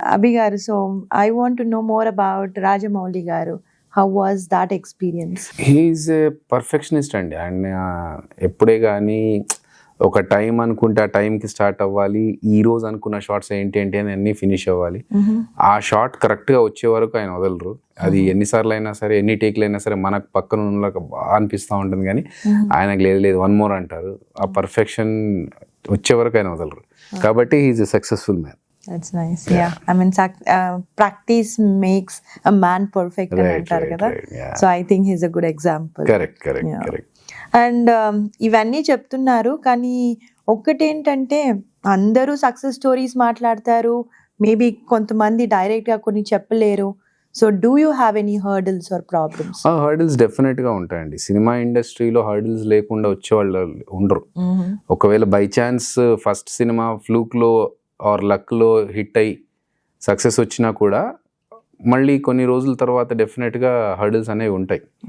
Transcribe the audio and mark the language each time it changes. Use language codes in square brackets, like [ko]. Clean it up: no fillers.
[en] Abhi garu, so I want to know more about Rajamouli garu. How was that experience? He's a perfectionist అండి. [te] ఆయన ఎప్పుడే కానీ ఒక time అనుకుంటే ఆ టైంకి స్టార్ట్ అవ్వాలి, ఈ రోజు అనుకున్న షార్ట్స్ ఏంటి ఏంటి అని అన్నీ ఫినిష్ అవ్వాలి. ఆ షార్ట్ కరెక్ట్గా వచ్చే వరకు ఆయన వదలరు. అది ఎన్నిసార్లు అయినా సరే, ఎన్ని టేక్లు అయినా సరే మనకు పక్కన ఉన్న బాగా అనిపిస్తూ ఉంటుంది, కానీ ఆయనకు లేదు లేదు [en] one more [te] అంటారు. ఆ పర్ఫెక్షన్ వచ్చే వరకు ఆయన వదలరు. కాబట్టి [en] He is a successful man. That's nice. Yeah. I mean, practice makes a man perfect. Right. Yeah. So I think he's a good example. Correct. [te] And ఇవన్నీ చెప్తున్నారు, కానీ ఒక్కటేంటంటే అందరూ సక్సెస్ స్టోరీస్ మాట్లాడతారు, మేబీ కొంతమంది డైరెక్ట్గా కొన్ని చెప్పలేరు. [en] So do you have any hurdles or problems? [te] Hurdles డెఫినెట్గా ఉంటాయండి. సినిమా ఇండస్ట్రీలో హర్డిల్స్ లేకుండా వచ్చేవాళ్ళు ఉండరు. ఒకవేళ by chance first cinema ఫ్లూక్లో are లక్లో hit అయ్యి సక్సెస్ వచ్చినా కూడా మళ్ళీ కొన్ని రోజుల తర్వాత డెఫినెట్గా హర్డిల్స్ అనేవి ఉంటాయి.